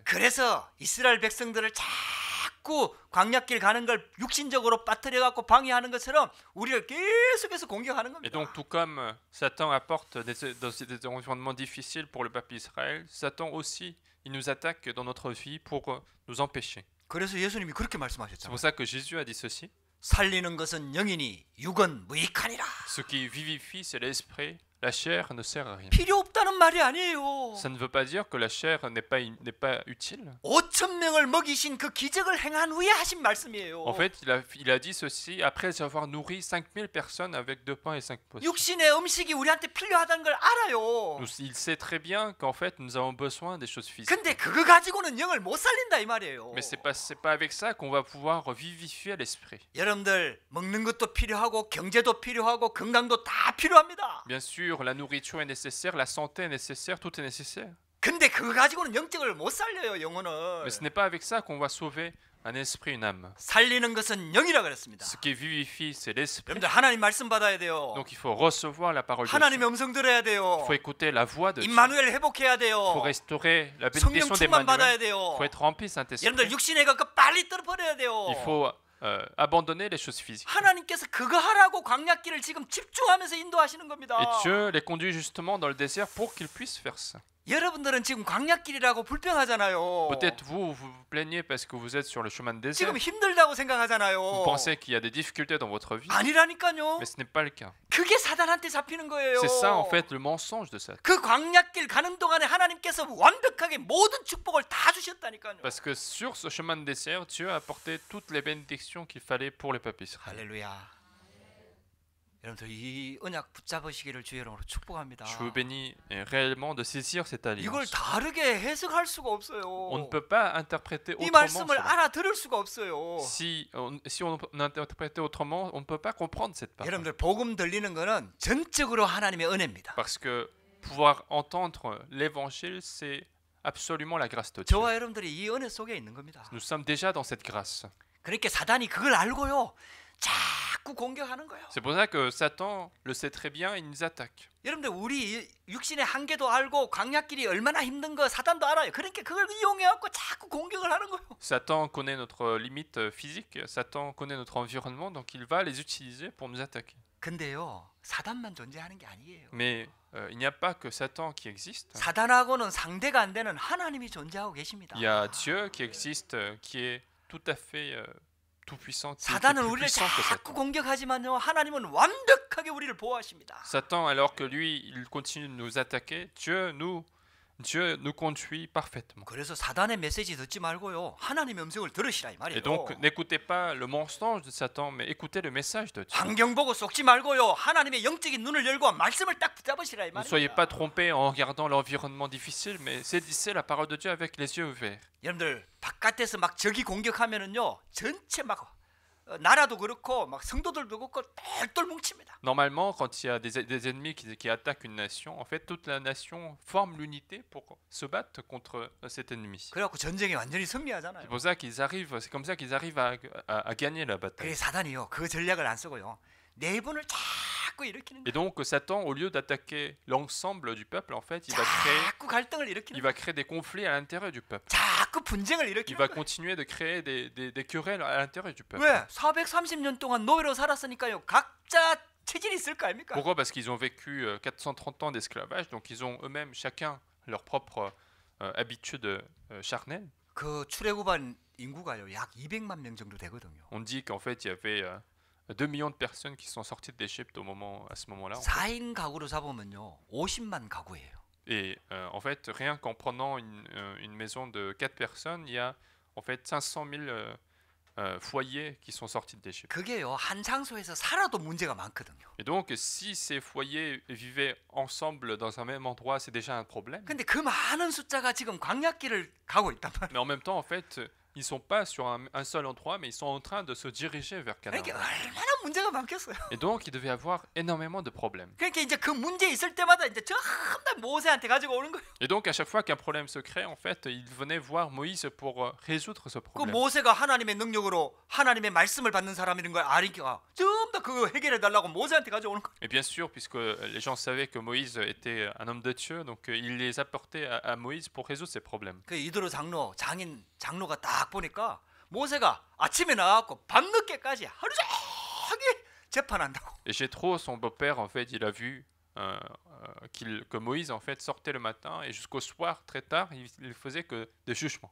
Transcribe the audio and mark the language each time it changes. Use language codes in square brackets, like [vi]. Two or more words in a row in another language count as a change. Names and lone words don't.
[ko] 그래서 이스라엘 백성들을 자꾸 광야길 가는 걸 육신적으로 빠뜨려 갖고 방해하는 것처럼 우리를 계속해서 공격하는 [fr] Et [ko] 겁니다. [fr] donc, tout comme Satan apporte des environnements difficiles pour le peuple Israël, Satan aussi, il nous attaque dans notre vie pour nous empêcher. [ko] 그래서 예수님이 그렇게 [fr] C'est [ko] 말씀하셨잖아요. [fr] pour ça que Jésus a dit ceci. [ko] 살리는 것은 영이니 육은 무익하니라. [fr] Ce qui vivifie, c'est l'esprit. La chair ne sert à rien. [ko] 필요 없다는 말이 아니에요. [fr] Ça ne veut pas dire que la chair n'est pas utile. [ko] 5천 명을 먹이신 그 기적을 행한 후에 하신 말씀이에요. [fr] En fait, il a dit ceci après avoir nourri 5000 personnes avec 2 pains et 5 poissons. [ko] 육신의 음식이 우리한테 필요하다는 걸 알아요. [fr] Il sait très bien qu'en fait, nous avons besoin des choses physiques. [ko] 근데 그거 가지고는 영을 못 살린다 이 말이에요. [fr] Mais c'est pas avec ça qu'on va pouvoir vivifier l'esprit. [ko] 여러분들 먹는 것도 필요하고 경제도 필요하고 건강도 다 필요합니다. [fr] Bien sûr, la nourriture est nécessaire, la santé est nécessaire, tout est nécessaire. [ko] 근데 그거 가지고는 영적을 못 살려요, 영혼을. [fr] Mais ce n'est pas avec ça qu'on va sauver un esprit, une âme. [ko] 살리는 것은 영이라 그랬습니다. [fr] Ce qui vivifie, c'est l'esprit. [ko] 여러분들 하나님 말씀 받아야 돼요. [fr] Donc il faut recevoir la parole de [ko] 하나님의 [fr] Dieu. [ko] 음성 들어야 돼요. [fr] Il faut écouter la voix de Dieu. [ko] 임마누엘 회복해야 [fr] Il faut [ko] 돼요. [fr] restaurer la [ko] 성령 [fr] bénédiction [ko] 충만 받아야 [fr] d'Emmanuel. [ko] 돼요. [fr] Il faut être rempli de [ko] 여러분들 [fr] Saint-Esprit. [ko] 육신의 것그 빨리 떨어버려야 돼요. [fr] Il faut abandonner les choses physiques. [ko] 하나님께서 그거 하라고 광야길을 지금 집중하면서 인도하시는 겁니다. [fr] Et Dieu les conduit justement dans le désert pour qu'ils puissent faire ça. [ko] 여러분들은 지금 광야길이라고 불평하잖아요. [fr] Peut-être vous vous plaignez parce que vous êtes sur le chemin de désert. [ko] 지금 힘들다고 생각하잖아요. [fr] Vous pensez qu'il y a des difficultés dans votre vie, [ko] 아니라니까요. [fr] mais ce n'est pas le cas. [ko] 그게 사단한테 잡히는 거예요. [fr] C'est ça en fait le mensonge de Satan. [ko] 그 광야길 가는 동안에 하나님께서 완벽하게 모든 축복을 다 주셨다니까요. [fr] Parce que sur ce chemin de désert, Dieu a apporté toutes les bénédictions qu'il fallait pour le peuple Israël. [ko] 할렐루야. 여러분들 이 언약 붙잡으시기를 주의 이름으로 축복합니다. [fr] Je vous bénis réellement de saisir cette [ko] 이걸 [fr] alliance. [ko] 다르게 해석할 수가 없어요. [fr] On ne peut pas interpréter [ko] 이 [fr] autrement [ko] 말씀을 [fr] cela. [ko] 알아들을 수가 없어요. [fr] Si on interprétait autrement, on ne peut pas comprendre cette parole. [ko] 여러분들 복음 들리는 거는 전적으로 하나님의 은혜입니다. [fr] Parce que pouvoir entendre l'évangile, c'est absolument la grâce de Dieu. [ko] 저와 여러분들이 이 은혜 속에 있는 겁니다. [fr] Nous sommes déjà dans cette grâce. [ko] 그러니까 사단이 그걸 알고요. 자꾸 공격하는 거예요. [fr] C'est pour ça que Satan le sait très bien et il nous attaque. [ko] 여러분들 우리 육신의 한계도 알고 광야길이 얼마나 힘든 거 사단도 알아요. 그러니까 그걸 이용해 갖고 자꾸 공격을 하는 거예요. [fr] Satan connaît notre limite physique, Satan connaît notre environnement, donc il va les utiliser pour nous attaquer. [ko] 근데요. 사단만 존재하는 게 아니에요. [fr] Mais il n'y a pas que Satan qui existe. [ko] 사단하고는 상대가 안 되는 하나님이 존재하고 계십니다. [fr] Il y a Dieu qui existe, qui est tout à fait tout-puissant, qui est [ko] 사단은 [fr] plus [ko] 우리를 [fr] puissant que [ko] 자꾸 [fr] Satan. [ko] 공격하지만요. 하나님은 완벽하게 우리를 보호하십니다. [fr] Satan, alors que lui, il continue de nous attaquer, Dieu nous conduit parfaitement. [ko] 그래서 사단의 메시지 듣지 말고요. 하나님의 음성을 들으시라 이 [fr] Et [ko] 말이에요. [fr] donc, n'écoutez pas le mensonge de Satan, mais écoutez le message de Dieu. [ko] 환경 보고 속지 말고요. 하나님의 영적인 눈을 열고 말씀을 딱 붙잡으시라 이 [fr] Ne soyez [ko] 말이에요. [fr] pas trompés en regardant l'environnement difficile, mais saisissez la parole de Dieu avec les yeux ouverts. [ko] 여러분들 바깥에서 막 적이 공격하면은요. 전체 막 나라도 그렇고 막 성도들도 그렇고 똘똘 뭉칩니다. [fr] Normalement, quand il y a des ennemis qui attaquent une nation, en fait, toute la nation forme l'unité pour se battre contre cet ennemi. [ko] 그래갖고 전쟁에 완전히 [fr] C'est [ko] 승리하잖아요. [fr] pour ça qu'ils arrivent, c'est comme ça qu'ils arrivent à gagner la bataille. [ko] 그래 사단이요. 그 전략을 안 쓰고요. 내분을 자꾸 일으키는 [fr] Et [ko] 거예요. [fr] donc, Satan, au lieu d'attaquer l'ensemble du peuple, en fait, [ko] 자꾸 갈등을 [fr] il [ko] 일으키는 [fr] va créer des conflits à l'intérieur du peuple. [ko] 자꾸 분쟁을 [fr] Il [ko] 일으키는 [fr] va [ko] 거예요. [fr] continuer de créer des querelles à l'intérieur du peuple. [ko] 왜? 430년 동안 노예로 살았으니까요. 각자 체질이 있을 거 아닙니까? [fr] Pourquoi? Parce qu'ils ont vécu 430 ans d'esclavage, donc ils ont eux-mêmes chacun leur propre habitude charnelle. [ko] 그 출애굽한 인구가요. 약 200만 명 정도 되거든요. [fr] On dit qu'en fait, il y avait 2 millions de personnes qui sont sorties d'Égypte à ce moment-là. En fait. [ko] 4인 가구로 잡으면요. 50만 가구예요. [fr] Et en fait, rien qu'en prenant une maison de 4 personnes, il y a en fait 500 000 foyers qui sont sortis d'Égypte. [ko] 그게요. 한 장소에서 살아도 문제가 많거든요. [fr] Et donc, si ces foyers vivaient ensemble dans un même endroit, c'est déjà un problème. [ko] 근데 그 많은 숫자가 지금 광야길을 가고 있단 말이에요. [fr] Mais en même temps, en fait, ils ne sont pas sur un seul endroit, mais ils sont en train de se diriger vers Canaan. [ko] 그러니까 얼마나 문제가 많겠어요. [fr] Et donc, il devait y avoir énormément de problèmes. [ko] 그러니까 이제 그 문제 있을 때마다 이제 전부 다 모세한테 가지고 오는 거예요. [fr] Et donc, à chaque fois qu'un problème se crée, en fait, ils venaient voir Moïse pour résoudre ce [ko] 그 [fr] problème. [ko] 모세가 하나님의 능력으로 하나님의 말씀을 받는 사람이라는 걸 아니까 전부 다 그거 해결해 달라고 모세한테 가져오는 거예요. [fr] Et bien sûr, puisque les gens savaient que Moïse était un homme de Dieu, donc il les apportait à Moïse pour résoudre ces problèmes. [ko] 그 이드로 장로가 딱 보니까 모세가 아침에 나와갖고 밤늦게까지 하루 종일 재판한다고. [fr] Et Jéthro, son beau-père, en fait, il a vu que Moïse, en fait, sortait le matin et jusqu'au soir, très tard, il faisait que des jugements.